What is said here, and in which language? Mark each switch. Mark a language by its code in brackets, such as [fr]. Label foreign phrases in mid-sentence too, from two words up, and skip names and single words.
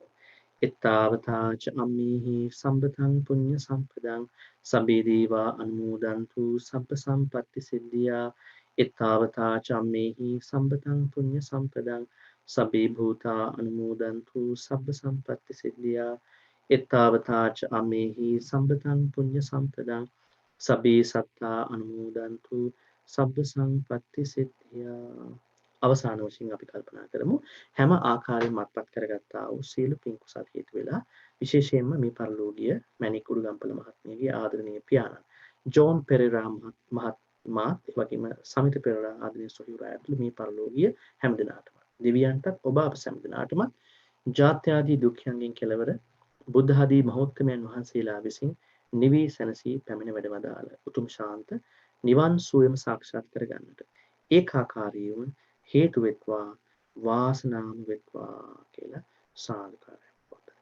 [pi] එත්තාවතාච අම්මේහි සම්පතං පුඤ්ඤ සම්පදං සබ්බේ දීවා අනුමෝදන්තු සබ්බ සම්පatti සිද්ධියා එත්තාවතාච අම්මේහි සම්පතං පුඤ්ඤ සම්පදං සබ්බේ භූතා අනුමෝදන්තු සබ්බ සම්පatti සිද්ධියා එත්තාවතාච අම්මේහි සම්පතං පුඤ්ඤ සම්පදං සබ්බේ සත්තා අනුමෝදන්තු සබ්බ සම්පatti සිද්ධියා. [si] අවසාන වශයෙන් අපි කල්පනා කරමු හැම ආකාරයෙන් මත්පත් කරගත්තා වූ සීල පින් කුසල් හේතු වෙලා විශේෂයෙන්ම මේ පරලෝකීය මැනික් උඩුගම්පල මහත්මියගේ ආදරණීය පියාණන් ජෝන් පෙරේරා මහත්මයා ඒ වගේම සමිත පෙරේරා ආදරණීය සොහියුරා ඇතුළු මේ පරලෝකීය හැම දිනාටම දෙවියන්ටත් ඔබ අප හැම දිනාටම ජාත්‍යාදී දුක්ඛයන්ගෙන් කෙලවර බුද්ධ ආදී මහෝත්තමයන් වහන්සේලා විසින් නිවී සැනසී පැමිණ වැඩවදාළ උතුම් ශාන්ත නිවන් සුවයම සාක්ෂාත් කරගන්නට ඒකාකාරී වූ හේතු වෙත්වා වාසනාම වෙත්වා කියලා සාදුකාරයක් පවත්වන්න.